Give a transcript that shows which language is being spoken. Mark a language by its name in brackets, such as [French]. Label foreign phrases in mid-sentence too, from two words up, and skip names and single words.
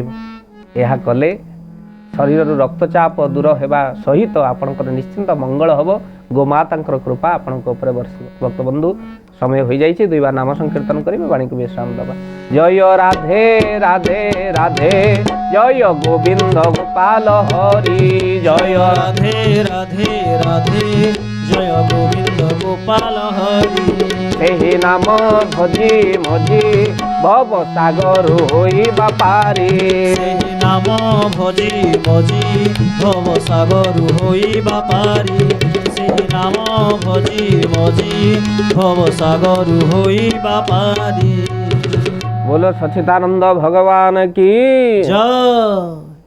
[Odia] ଏହା କଲେ ଶରୀରରୁ ରକ୍ତଚାପ ଦୂର ହେବା ସହିତ ଆପଣଙ୍କର ନିଶ୍ଚିନ୍ତ ମଙ୍ଗଳ ହେବ। ଗୋମାତାଙ୍କର କୃପା ଆପଣଙ୍କ ଉପରେ ବର୍ଷିବ। ଭକ୍ତବନ୍ଧୁ, ସମୟ ହୋଇଯାଇଛି, ଦୁଇବାର ନାମ ସଂକୀର୍ତ୍ତନ କରିବେ, ବାଣୀକୁ ବିଶ୍ରାମ ଦେବା। ଜୟ ରାଧେ ରାଧେ ରାଧେ, ଜୟ ଗୋବିନ୍ଦ ଗୋପାଳ ହରି। [Bangla] জয় রাধে রাধে রাধে, জয় গোবিন্দ গোপাল হরি। [Odia] ସେହି ନାମ ଭଜି ମଜି ଭବ ସାଗର ହୋଇବା ପାରି। [Bangla] ସେହି নাম ভজি ভজি ভব সাগর হইবা পারি। ସେହି নাম ভজি ভজি ভব সাগর হইবা পারি। [Hindi] बोलो सच्चिदानंद भगवान की [Bangla] জয়।